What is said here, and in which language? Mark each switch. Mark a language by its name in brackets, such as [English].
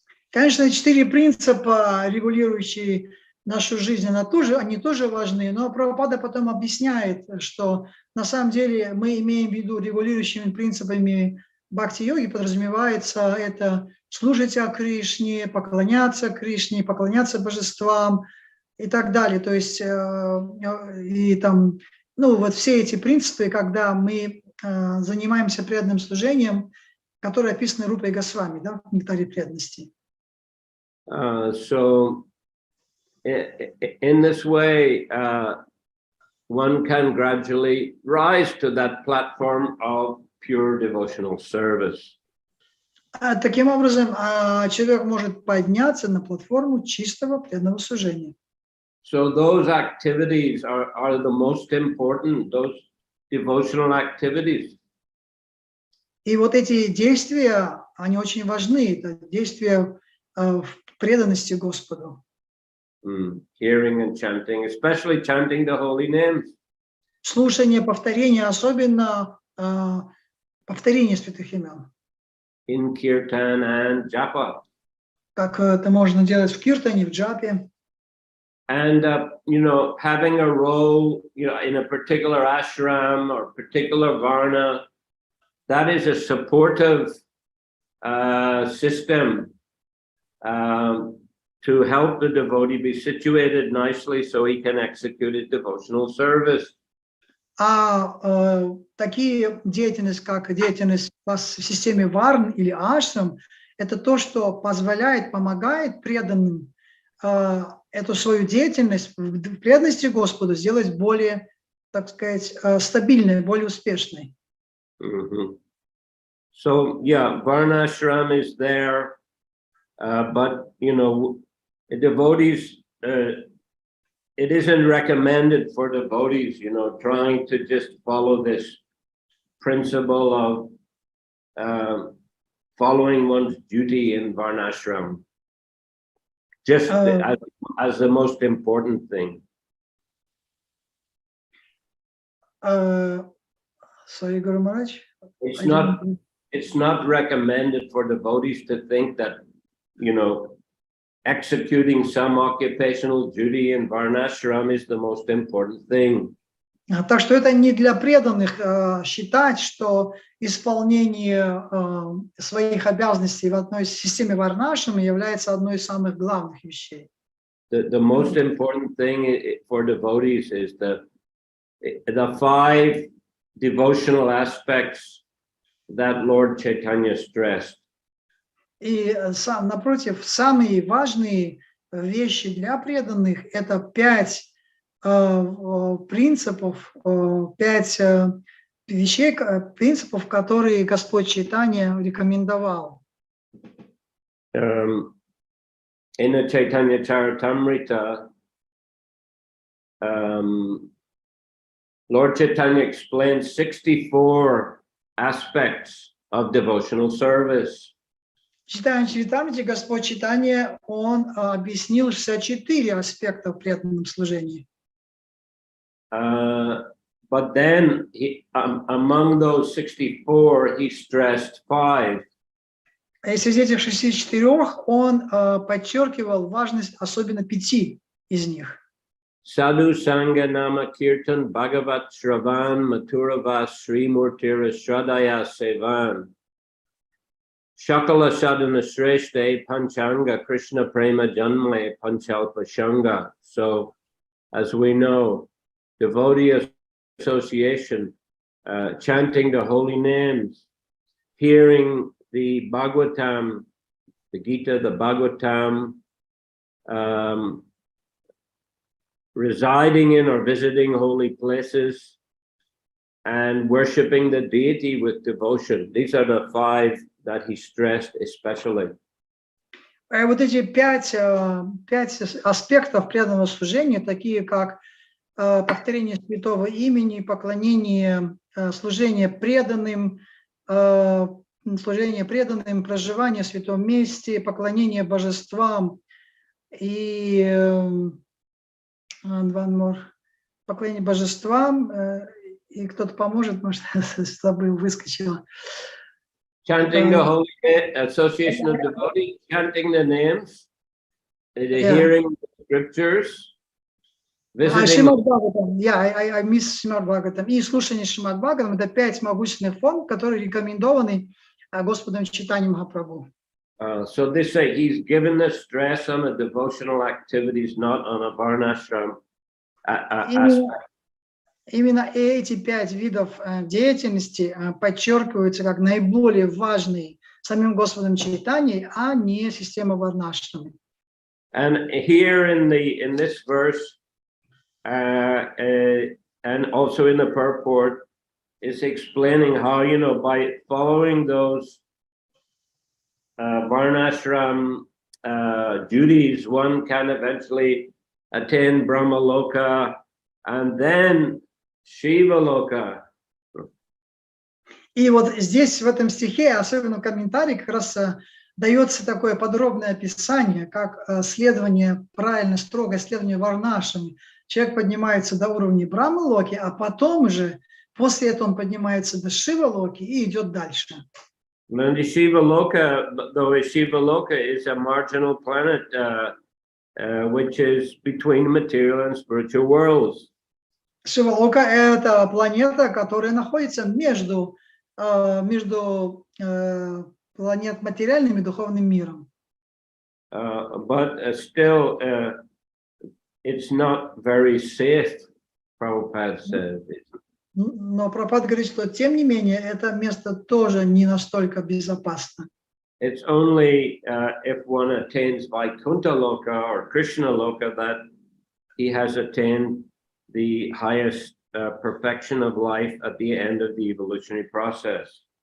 [Russian] Конечно, 4 принципа, регулирующие нашу жизнь, они тоже важны, но Прабхупада потом объясняет, что на самом деле мы имеем в виду регулирующими принципами бхакти-йоги, подразумевается это слушать о Кришне, поклоняться Кришне, поклоняться божествам и так далее. То есть и там, ну вот все эти принципы, когда мы занимаемся преданным служением, которые описаны Рупой Госвами, да, в «Нектаре преданности». [English] So in this way, one can gradually rise to that platform of pure devotional service. [Russian] Таким образом, человек может подняться на платформу чистого преданного служения. [English] So those activities are the most important, those devotional activities. [Russian] И вот эти действия, они очень важны, это действия в преданности Господу. [English] Hearing and chanting, especially chanting the holy names. [Russian] Слушание, повторение, особенно повторение святых имен. [English] In kirtan and japa. [Russian] Как это можно делать в киртане, в джапе. [English] And you know, having a role, you know, in a particular ashram or particular varna, that is a supportive system to help the devotee be situated nicely so he can execute his devotional service. [Russian] такие деятельности, как деятельность в системе варн или ашрам, это то, что позволяет, помогает преданным эту свою деятельность в преданности Господу сделать более, так сказать, стабильной, более успешной. [English] So yeah, varnashram is there, but you know, devotees, it isn't recommended for devotees, you know, trying to just follow this principle of following one's duty in varnashram, just as the most important thing. Sorry, Guru Maharaj. It's not recommended for devotees to think that, you know, executing some occupational duty in varnashram is the most important thing. [Russian] Так что это не для преданных считать, что исполнение своих обязанностей в одной системе варнашрама является одной из самых главных вещей. [English] The most important thing for devotees is the 5 devotional aspects that Lord Chaitanya stressed. [Russian] И напротив, самые важные вещи для преданных – это 5 принципов, 5 вещей, принципов, которые Господь Чайтанья рекомендовал. [English] In the Chaitanya Charitamrita, Lord Chaitanya explains 64 aspects of devotional service. [Russian] В Чайтанья Господь Чайтанья, Он объяснил 64 аспекта в преданном служении. [English] But then, among those 64, he stressed 5. [Russian] И среди этих 64 он подчеркивал важность особенно 5 из них. [Sanskrit] Sadhu Sangha Nama Kirtan Bhagavat Shravan Maturavas Sri Murtira Shradaya Sevan Shakala Sadhana Shreshte Panchanga Krishna Prema Janme Panchalpa Shanga. [English] So, as we know, devotee association, chanting the holy names, hearing the Bhagavatam, the Gita, the Bhagavatam, residing in or visiting holy places, and worshipping the deity with devotion. These are the 5 that he stressed especially. [Russian] Вот эти 5 аспектов преданного служения, такие как повторение святого имени, поклонение, служение преданным, проживание в святом месте, поклонение божествам и поклонение божествам, и кто-то поможет, может, забыл, выскочила. [English] Chanting the holy association of devotees, chanting the names, hearing the scriptures, visiting. I miss [Russian] Шримад Бхагаватам. И слушание Шримад Бхагаватам – это 5 могущественных форм, которые рекомендованы Господом Чайтаньей Махапрабху. [English] So this say he's given the stress on the devotional activities, not on a varnashram aspect. [Russian] Именно эти 5 видов деятельности подчеркиваются как наиболее важные самим Господом Чайтаньей, а не система варнашрама. [English] And here in this verse, and also in the purport, is explaining how, you know, by following those varnashram duties, one can eventually attain Brahmaloka and then Shiva Loka. [Russian] И вот здесь, в этом стихе, особенно в комментарии, как раз дается такое подробное описание, как следование, правильно, строгое следование варнашам. Человек поднимается до уровня Брахма-локи, а потом уже, после этого он поднимается до Шива-локи и идет дальше. [English] And the Shiva Loka, though Shiva Loka is a marginal planet, which is between material and spiritual worlds. [Russian] Шива-лока – это планета, которая находится между планет материальным и духовным миром. [English] But still, it's not very safe, Prabhupada says. [Russian] Но Прабхупада говорит, что тем не менее это место тоже не настолько безопасно. [English] It's only if one attains Vaikuntha Loka or Krishna Loka that he has attained the highest perfection of life at the end of the evolutionary process.